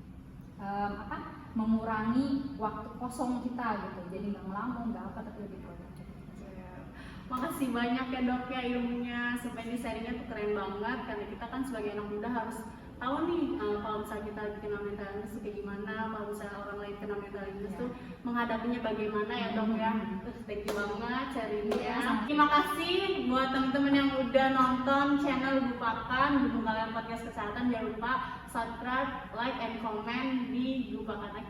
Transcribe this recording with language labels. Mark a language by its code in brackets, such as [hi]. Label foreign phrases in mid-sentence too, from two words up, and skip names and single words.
[id] Nah, itu akan mengurangi waktu kosong kita gitu, jadi nggak ngelamun nggak apa tapi lebih produktif. Makasih banyak ya dok ya ilmunya, sampai ini sharingnya tuh keren banget, karena kita kan sebagai anak muda harus tahu nih kalau misalnya kita kena [en] mental illness [id] tuh kayak gimana, kalau misalnya orang lain kena [en] mental illness [id] tuh menghadapinya bagaimana ya dok ya. Terus [en] thank you [id] banget sharingnya. Terima kasih buat teman-teman yang udah nonton channel Gupakan, Gunung Kalian Podcast Kesehatan. Jangan lupa subscribe, [en] like, and comment [id] di Gupakan.